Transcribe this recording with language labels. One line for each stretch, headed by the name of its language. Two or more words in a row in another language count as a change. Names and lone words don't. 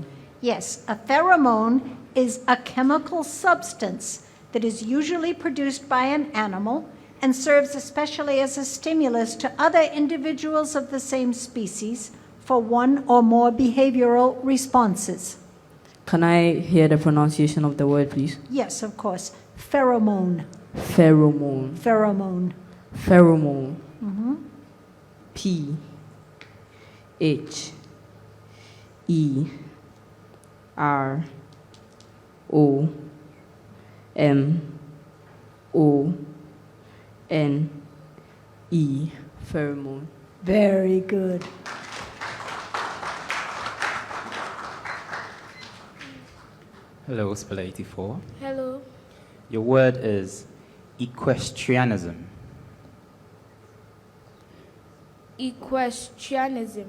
English: Yes, a pheromone is a chemical substance that is usually produced by an animal and serves especially as a stimulus to other individuals of the same species for one or more behavioral responses. Can I hear the pronunciation of the word, please? Yes, of course. Pheromone. Pheromone. Pheromone. Pheromone. Mm-hmm. P H E R O M O N E. Pheromone. Very good. Hello, speller 84. Hello. Your word is equestrianism. Equestrianism.